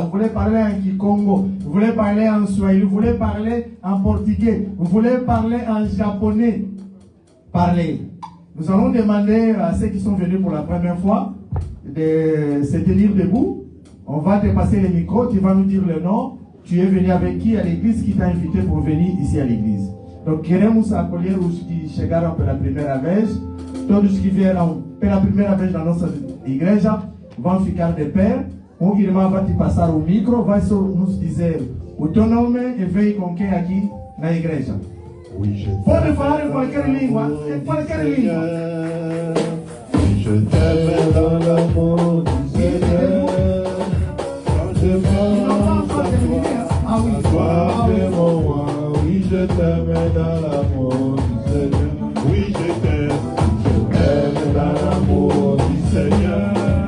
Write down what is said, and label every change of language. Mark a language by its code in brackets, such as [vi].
[fr] Vous voulez parler en kikongo, vous voulez parler en swahili, vous voulez parler en portugais, vous voulez parler en japonais. Parlez. Nous allons demander à ceux qui sont venus pour la première fois de se tenir debout. On va te passer le micro, tu vas nous dire le nom. Tu es venu avec qui à l'église, qui t'a invité pour venir ici à l'église. [pt] Donc, queremos acolher os que chegaram pela primeira vez. Todos que vieram pela primeira vez na nossa igreja vão ficar de pé. Um irmão vai te passar o micro, vai só nos dizer o teu nome e veio com quem aqui na igreja. Pode falar em qualquer língua, em qualquer língua. [fr] Je t'aime dans l'amour du Seigneur. Je pense à toi, c'est mon roi. Oui, je t'aime dans l'amour du Seigneur. Oui, je t'aime dans l'amour du Seigneur.